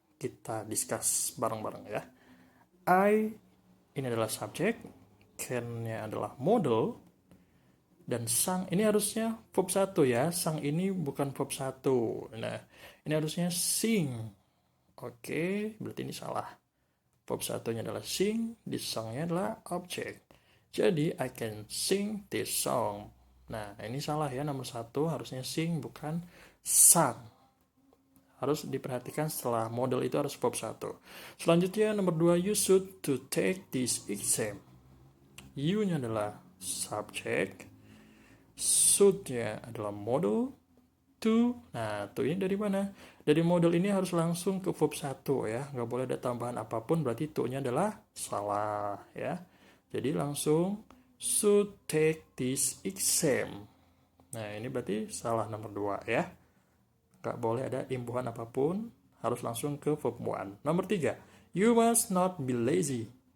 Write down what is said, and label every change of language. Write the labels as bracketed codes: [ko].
[id] Kita discuss bareng-bareng ya. I ini adalah subjek, can-nya adalah modal, dan sang ini harusnya verb 1 ya. Sang ini bukan verb 1. Nah, ini harusnya sing. Oke, berarti ini salah. Verb 1-nya adalah sing, this song-nya adalah object. [en] Jadi, I can sing this song. [id] Nah, ini salah ya. Nomor 1 harusnya sing, bukan sang. Harus diperhatikan setelah model itu harus verb 1. Selanjutnya, nomor 2, [en] you should to take this exam. [id] You-nya adalah subject. Should-nya adalah modal. To. Nah, to ini dari mana? Dari modal ini harus langsung ke verb 1 ya. Nggak boleh ada tambahan apapun, berarti to-nya adalah salah ya. Jadi langsung [en] should take this exam. [id] Nah, ini berarti salah nomor 2 ya. Nggak boleh ada imbuhan apapun, harus langsung ke verb 1. Nomor 3, [en] you must not be lazy.